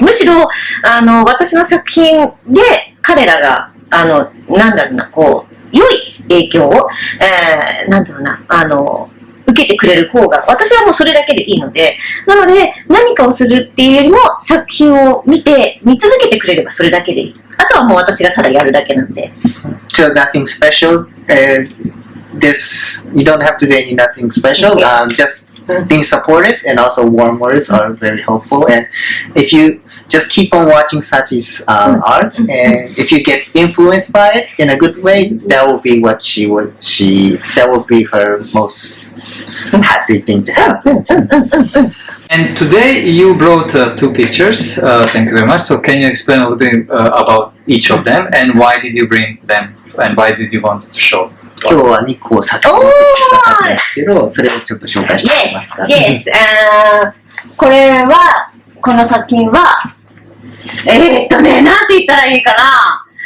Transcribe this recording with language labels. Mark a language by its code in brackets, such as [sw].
[ja] むしろ、私の作品で彼らが、なんだろうな、こう、良い影響を、なんだろうな、受けてくれる方が、私はもうそれだけでいいので、なので、何かをするっていうよりも、作品を見続けてくれればそれだけでいい。あとはもう私がただやるだけなんで。 [en] So nothing special. You don't have to do nothing special. Just being supportive and also warm words are very helpful. And if you just keep on watching Sachi's art, and if you get influenced by it in a good way, that will be that will be her most happy thing to have. And today you brought 2 pictures. Thank you very much. So can you explain a little bit about each of them and why did you bring them and why did you want to show? [ja] 今日は2個先に持ってきた作品ですけど、それをちょっと紹介してもらえますか？ [en] Yes. [ja] この作品は、なんて言ったらいいかな